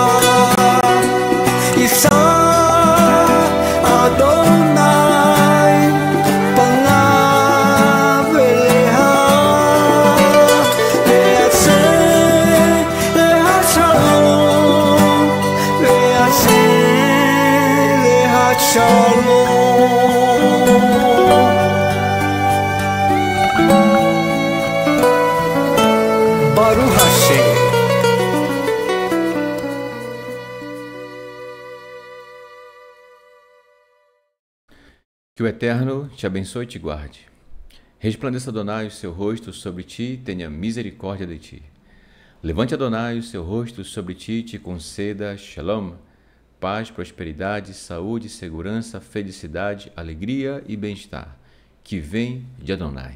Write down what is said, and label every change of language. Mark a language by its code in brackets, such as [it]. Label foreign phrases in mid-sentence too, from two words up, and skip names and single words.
[he] ישא אדוני פניו אליך וישם לך שלום, וישם לך שלום. ברוך השם. [pt] Que o Eterno te abençoe e te guarde. Resplandeça Adonai o seu rosto sobre ti e tenha misericórdia de ti. Levante Adonai o seu rosto sobre ti e te conceda Shalom, paz, prosperidade, saúde, segurança, felicidade, alegria e bem-estar, que vem de Adonai.